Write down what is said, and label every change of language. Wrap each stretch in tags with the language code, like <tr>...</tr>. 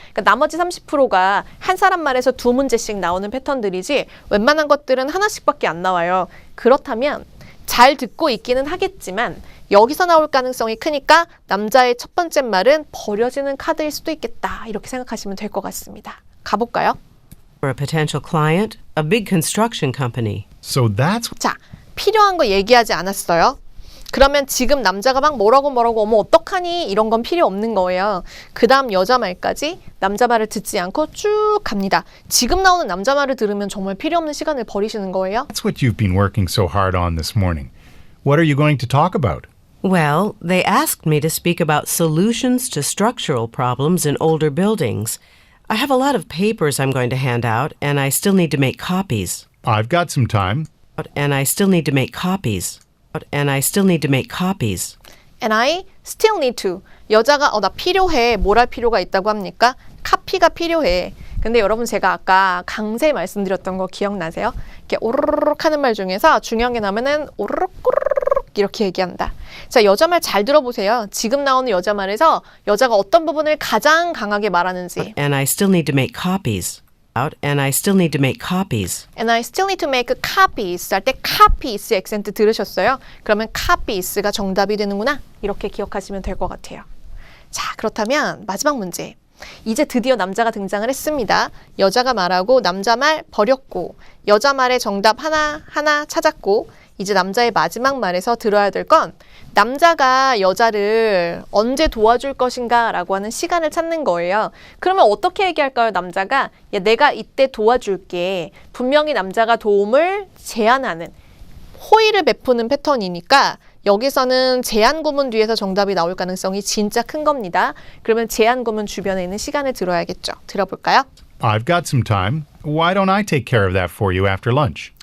<ko>그러니까 나머지 30%가 한 사람 말에서 두 문제씩 나오는 패턴들이지 웬만한 것들은 하나씩밖에 안 나와요. 그렇다면 잘 듣고 있기는 하겠지만 여기서 나올 가능성이 크니까 남자의 첫 번째 말은 버려지는 카드일 수도 있겠다. 이렇게 생각하시면 될 것 같습니다. 가볼까요?</ko> <en>For a potential client, a big construction company. So that's</en> <ko>자, 필요한 거 얘기하지 않았어요. 그러면 지금 남자가 막 뭐라고 어머 어떡하니 이런 건 필요 없는 거예요. 그 다음 여자 말까지 남자 말을 듣지 않고 쭉 갑니다. 지금 나오는 남자 말을 들으면 정말 필요 없는 시간을 버리시는 거예요.</ko> <en>what you've been working so hard on this morning. What are you going to talk about? Well, they asked me to speak about solutions to structural problems in older buildings. I have a lot of papers I'm going to hand out, and I still need to make copies. I've got some time. And I still need to make copies. And I still need to make copies. And I still need to.</en> <ko>여자가 나 필요해. 뭘 할 필요가 있다고 합니까? 카피가 필요해. 근데 여러분 제가 아까 강세 말씀드렸던 거 기억나세요? 이렇게 오르르륵 하는 말 중에서 중요한 게 나오면은 오르륵 꼬르륵 이렇게 얘기한다. 자, 여자 말 잘 들어보세요. 지금 나오는 여자 말에서 여자가 어떤 부분을 가장 강하게 말하는지.</ko> <en>And I still need to make copies. And I still need to make copies. And I still need to make copies</en> <ko>할 때</ko> <en>copies</en> <ko>액센트 들으셨어요? 그러면 copies가 정답이 되는구나. 이렇게 기억하시면 될 것 같아요. 자, 그렇다면 마지막 문제. 이제 드디어 남자가 등장을 했습니다. 여자가 말하고 남자 말 버렸고 여자 말의 정답 하나 찾았고 이제 남자의 마지막 말에서 들어야 될 건 남자가 여자를 언제 도와줄 것인가 라고 하는 시간을 찾는 거예요. 그러면 어떻게 얘기할까요? 남자가 야, 내가 이때 도와줄게. 분명히 남자가 도움을 제안하는 호의를 베푸는 패턴이니까 여기서는 제한 구문 뒤에서 정답이 나올 가능성이 진짜 큰 겁니다. 그러면 제한 구문 주변에 있는 시간을 들어야겠죠. 들어볼까요?</ko> <en>I've got some time. Why don't I take care of that for you after lunch?</en>